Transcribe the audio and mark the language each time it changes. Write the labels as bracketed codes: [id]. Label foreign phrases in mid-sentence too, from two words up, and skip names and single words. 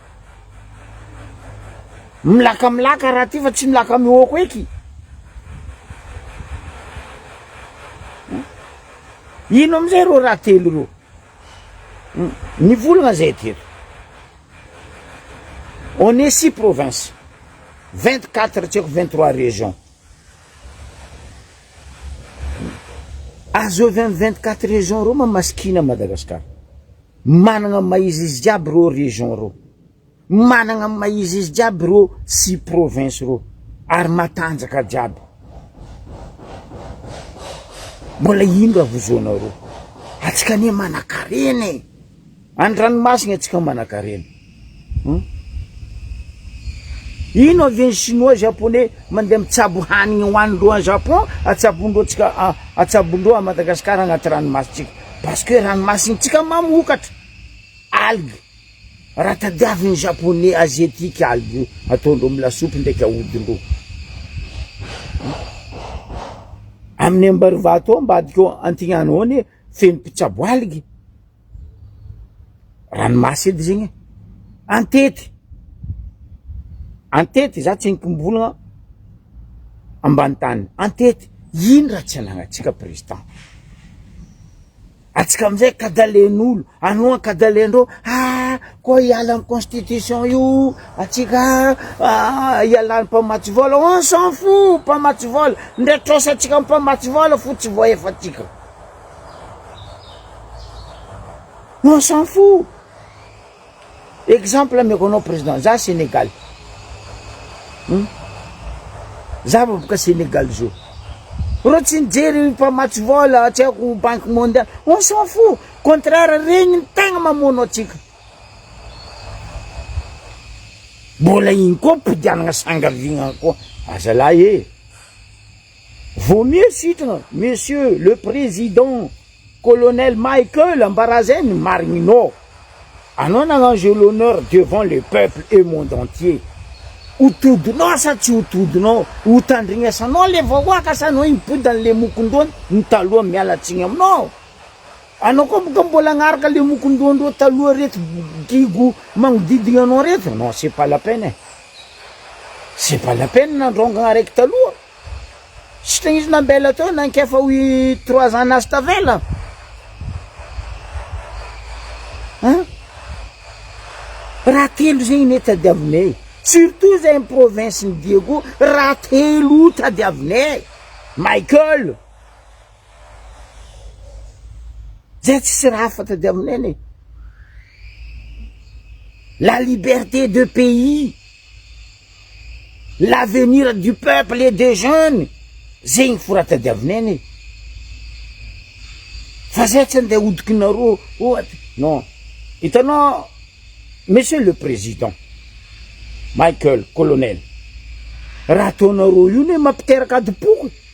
[mg] milaka raha ty fa tsy milaka mihoako eky ino amizay ro raha telo ro nivolagna zay teto [fr] on est 6 provinces [mg] 24 tsy haiko 23 régions azo avy amy 24 régions ro mamasikina Madagasikara managna maizy izy jiaby ro région ro managna maizy izy jiaby ro 6 provinces ro ary matanjaka jiaby mbola ino raha vozoanareo atsika ne manan-kareny andranomasina atsika manan-kareny ino avy [fr] chinois japonais [mg] mandeha mitsabo hanigny hoanindreo [fr] en Japon [mg] atsabondreo tsika atsabondreo a Madagasikara agnaty ranomasitsika [fr] parce que [mg] ranomasintsika mamokatra algue raha tadiavin'ny [fr] japonais asiatique algue [mg] ataondreo milasopy ndraiky ahodindreo amin'ny Ambarivato ambadika Antignano any feno mpitsabo algue ranomasy edy zegny antety za tsy nikombolagna ambany tany antety ino raha tsy anagnatsika président atsika amizay kadalen'olo anoa kadalendreo koa hiala amin'ny constitution io atsika hialan'ny mpamatsy vola [fr] on s'en fout [mg] mpamatsy vola ndraitrosa atsika mpamatsy vola fo tsy voaefatsika [fr] on s'en fout [mg] exemple ameko anao président za Sénégal za boka Sénégal zao ro tsy nijery mpamatsy vola tsy haiko [fr] banque mondiale on s'en fout contraire [mg] regny ny tegna mamono atsika mbola iny koa mpidianagna sangavigna koa azalahy [fr] vaut mieux [mg] sitrana [fr] monsieur le président colonel Michael [mg] Ambarazeny marigninao anao nagnange [fr] l'honneur devant le peuple et monde entier [mg] utodinao sa tsy utodinao utandrignesanao le vahoaka sa anao impody an'le mokondroany ny taloha mialatsigny aminao anao koa boka mbola agnaraka le mokondroandreo taloha reto gigo magnodidigna anao reto [fr] non c'est pas la peine c'est pas la peine [mg] nandrongagna araiky taloha sitragna izy nambela teo nankefa hoy 3 ans nazy tavela raha telo zegny ne tadiavinay surtout zay amy province ny Diego raha telo tadiavinay Michael zay tsisy raha hafa tadiavinay ne [fr] la liberté de pays l'avenir du peuple et des jeunes [mg] zegny fo raha tadiavinay ne fa zay tsy andeha hodikinareo ohatra non hitanao [fr] monsieur le président Michael colonel [mg] raha ataonareo io ne mampiteraka adipoko